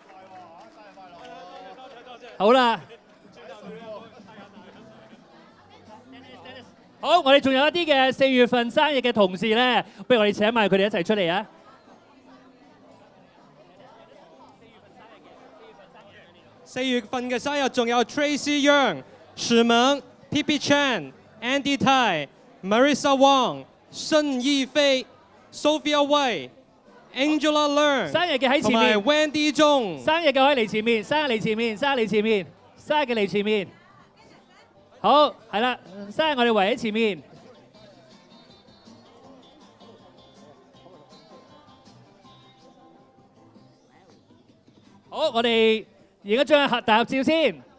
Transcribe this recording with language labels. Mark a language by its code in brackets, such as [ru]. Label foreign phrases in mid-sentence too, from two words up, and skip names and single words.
[yue] 好啦，好，我哋仲有一啲嘅4月份生日嘅同事咧，不如我哋請埋佢哋一齊出嚟啊！ 4月份嘅生日仲有 Tracy Young、史萌、P.P. Chan、Andy Tai、Marissa Wong、申義飛、Sophia Wei、Angela Learn，生日嘅喺前面，同埋 Wendy 鐘。生日嘅可以嚟前面，生日嚟前面，生日嚟前面，生日嘅嚟前面。好，係啦，生日我哋圍喺前面。好，我哋影一張大合照先。